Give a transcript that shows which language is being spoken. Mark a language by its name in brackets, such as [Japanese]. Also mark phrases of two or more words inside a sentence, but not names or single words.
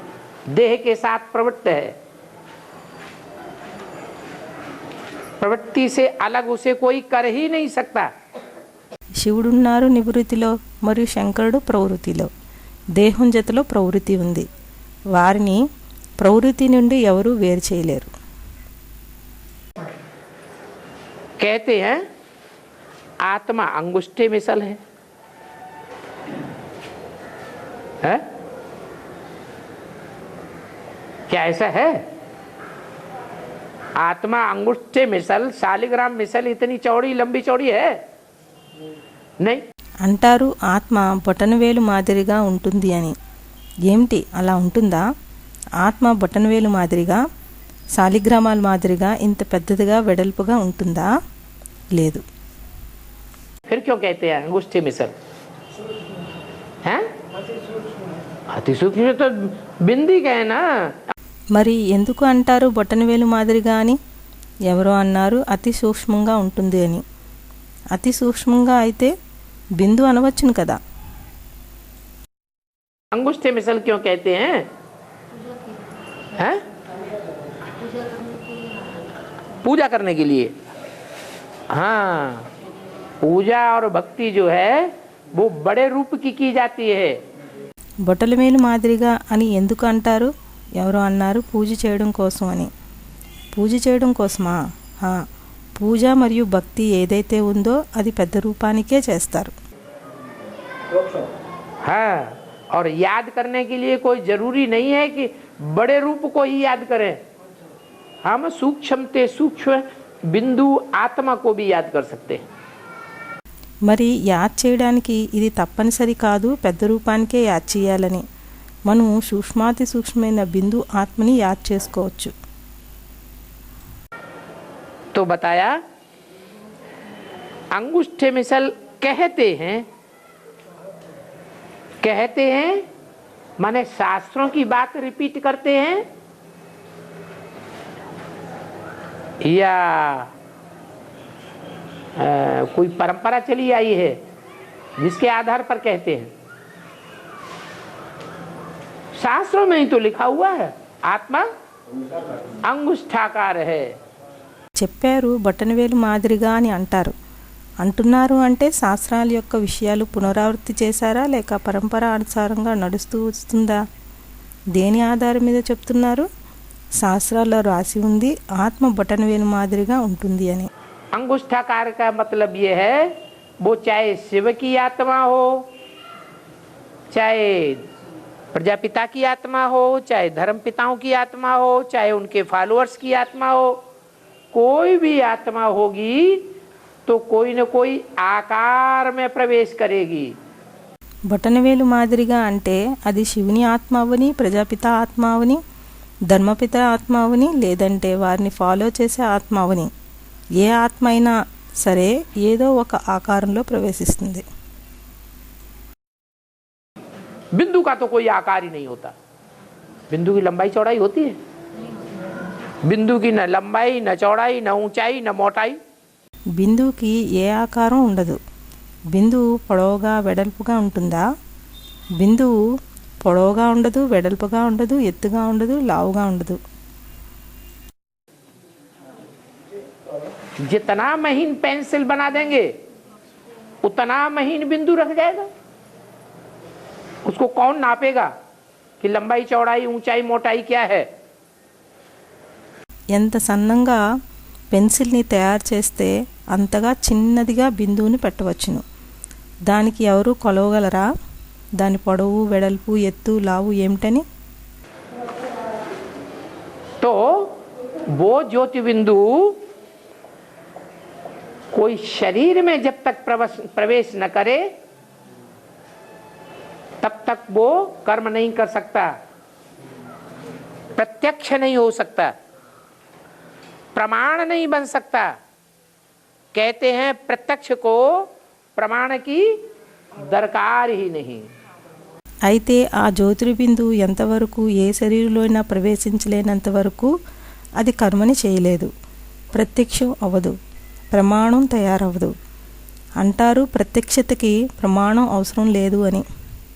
[Hindi] देह के साथ प्रवृत्त है, प्रवृत्ति से अलग उसे कोई कर ही नहीं सकता. [Telugu] శివుడున్నారు నివృత్తిలో మరియు శంకరుడు ప్రవృత్తిలో. దేహం జతలో ప్రవృత్తి ఉంది, వారిని ప్రవృత్తి నుండి ఎవరూ వేరు చేయలేరు. [Hindi] कहते हैं आत्मा अंगुष्ठे मिसल है. क्या ऐसा है? आत्मा अंगुष्ठे मिसल, शालिग्राम मिसल इतनी चौड़ी लंबी चौड़ी है नहीं. [Telugu] అంటారు ఆత్మ బొటనవేలు మాదిరిగా ఉంటుంది అని. ఏమిటి అలా ఉంటుందా? ఆత్మ బొటనవేలు మాదిరిగా, శాలిగ్రామాల మాదిరిగా ఇంత పెద్దదిగా వెడల్పుగా ఉంటుందా? లేదు. [Hindi] फिर क्यों कहते हैं अंगुष्ठे मिसल? हैं? अति सूक्ष्म तो बिंदी का है ना. [Telugu] మరి ఎందుకు అంటారు బొటనవేలు మాదిరిగా అని? ఎవరో అన్నారు అతి సూక్ష్మంగా ఉంటుంది అని. అతి సూక్ష్మంగా అయితే బిందు అనవచ్చును కదా. [Hindi] अंगुष्ठे मिसल क्यों कहते हैं? हैं? पूजा करने के लिए. हाँ, पूजा और भक्ति जो है वो बड़े रूप की जाती है. [Telugu] బొటనవేలు మాదిరిగా అని ఎందుకు అంటారు? ఎవరో అన్నారు పూజ చేయడం కోసం అని. పూజ చేయడం కోసమా? పూజ మరియు భక్తి ఏదైతే ఉందో అది పెద్ద రూపానికే చేస్తారు. [Hindi] हाँ, और याद करने के लिए कोई जरूरी नहीं है कि बड़े रूप को ही याद करें. हम सूक्ष्म ते सूक्ष्म बिंदु आत्मा को भी याद कर सकते हैं. [Telugu] మరి యాద్ చేయడానికి ఇది తప్పనిసరి కాదు పెద్ద రూపానికే యాద్ చేయాలని. మనం సూక్ష్మాతి సూక్ష్మమైన బిందు ఆత్మని యాద్ చేసుకోవచ్చు. [Hindi] तो बताया अंगुष्ठे मिसल कहते हैं माने शास्त्रों की बात रिपीट करते हैं या कोई परंपरा चली आई है जिसके आधार पर कहते हैं. शास्त्रों में ही तो लिखा हुआ है आत्मा अंगुष्ठाकार है. [Telugu] చెప్పారు బొటనవేలు మాదిరిగా అని అంటున్నారు అంటే శాస్త్రాల యొక్క విషయాలు పునరావృత్తి చేశారా లేక పరంపర అనుసారంగా నడుస్తూ వస్తుందా? దేని ఆధారం మీద చెప్తున్నారు? శాస్త్రాల్లో రాసి ఉంది ఆత్మ బొటనవేలు మాదిరిగా ఉంటుంది అని. [Hindi] अंगुष्ठाकार का मतलब ये है वो चाहे शिव की आत्मा हो, चाहे प्रजापिता की आत्मा हो, चाहे धर्म पिताओं की आत्मा हो, चाहे उनके फॉलोअर्स की आत्मा हो, कोई भी आत्मा होगी तो कोई न कोई आकार में प्रवेश करेगी. [Telugu] బొటనవేలు మాదిరిగా అంటే అది శివుని ఆత్మ అవని, ప్రజాపిత ఆత్మ అవని, ధర్మపిత ఆత్మ అవని, లేదంటే వారిని ఫాలో చేసే ఆత్మ అవని, ఏ ఆత్మ అయినా సరే ఏదో ఒక ఆకారంలో ప్రవేశిస్తుంది. [Hindi] बिंदु का तो कोई आकार ही नहीं होता. बिंदु की लंबाई चौड़ाई होती है? बिंदु की न लंबाई न चौड़ाई न ऊंचाई न मोटाई. [Telugu] బిందువుకి ఏ ఆకారం ఉండదు. బిందువు పొడవుగా వెడల్పుగా ఉంటుందా? బిందువు పొడవుగా ఉండదు, వెడల్పుగా ఉండదు, ఎత్తుగా ఉండదు, లావుగా ఉండదు. [Hindi] जितना महीन पेंसिल बना देंगे उतना महीन बिंदु रख जाएगा। उसको कौन नापेगा कि लंबाई चौड़ाई ऊंचाई मोटाई क्या है? [Telugu] ఎంత సన్నంగా పెన్సిల్ని తయారు చేస్తే అంతగా చిన్నదిగా బిందువుని పెట్టవచ్చును. దానికి ఎవరు కొలవగలరా? దాని పొడవు, వెడల్పు, ఎత్తు, లావు ఏమిటని? [Hindi] तो वो ज्योति बिंदु कोई शरीर में जब तक प्रवेश न करे तब तक वो कर्म नहीं कर सकता, प्रत्यक्ष नहीं हो सकता, प्रमाण नहीं बन सकता। कहते हैं प्रत्यक्ष को प्रमाण की दरकार ही नहीं। [Telugu] అయితే ఆ జ్యోతిర్బిందువు ఎంతవరకు ఏ శరీరంలోనైనా ప్రవేశించలేనంత వరకు అది కర్మని చేయలేదు, ప్రత్యక్షం అవ్వదు, ప్రమాణం తయారవ్వదు. అంటారు ప్రత్యక్షతకి ప్రమాణం అవసరం లేదు అని.